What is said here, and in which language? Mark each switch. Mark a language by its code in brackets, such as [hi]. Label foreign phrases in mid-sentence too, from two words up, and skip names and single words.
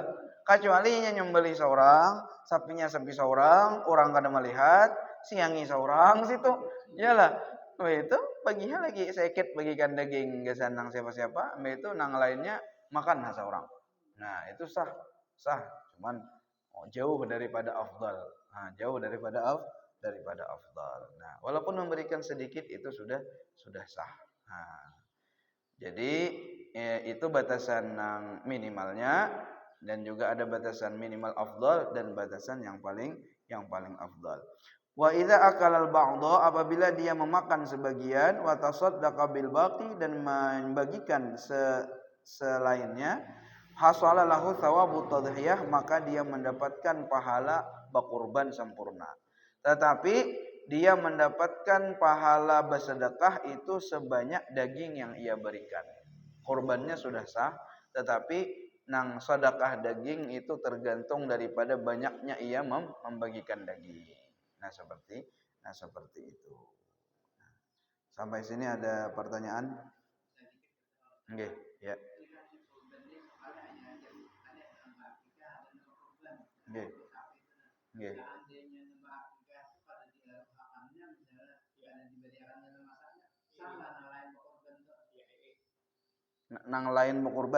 [bjn] Kecuali nyembelih seorang, sapinya sapi seorang, orang kada melihat, siangi seorang situ. [id] Iyalah. [bjn] Itu baginya lagi sedikit bagikan daging gesan nang siapa-siapa, itu nang lainnya makan seorang. [id] Nah, itu sah. Cuman jauh daripada afdal. Nah, jauh daripada afdal. Nah, walaupun memberikan sedikit itu sudah sah. Nah, jadi itu batasan yang minimalnya dan juga ada batasan minimal afdal dan batasan yang paling afdal. [ar] وإذا أكل البعض, [id] apabila dia memakan sebagian, [ar] وتصدق بالباقي, [id] dan membagikan selainnya, [ar] حصل له ثواب التضحية, [id] maka dia mendapatkan pahala berkurban sempurna. Tetapi dia mendapatkan pahala bersedekah itu sebanyak daging yang ia berikan. Kurbannya sudah sah, tetapi nang sedekah daging itu tergantung daripada banyaknya ia membagikan daging. Nah seperti itu. Sampai sini ada pertanyaan? Nggih, ya. Nggih. [bjn] Nggih. Nang lain mau kurban.